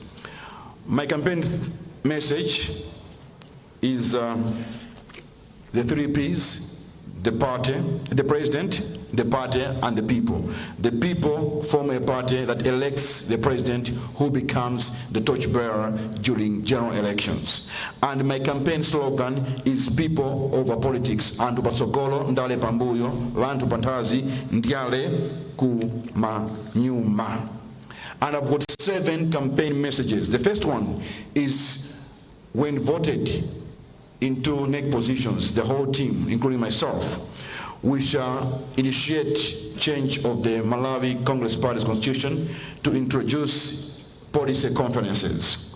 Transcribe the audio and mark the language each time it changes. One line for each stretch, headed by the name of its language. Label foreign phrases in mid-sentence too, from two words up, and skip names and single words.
English: My campaign message is the 3 Ps: the party, the president, the party, and the people. The people form a party that elects the president who becomes the torchbearer during general elections. And my campaign slogan is people over politics.
Nyanja: Antu pasogolo ndale pambuyo,
Tumbuka: vantu pantazi ndiale kumanyuma.
English: And I've got 7 campaign messages. The first one is, when voted into NEC positions, the whole team, including myself, we shall initiate change of the Malawi Congress Party's constitution to introduce policy conferences.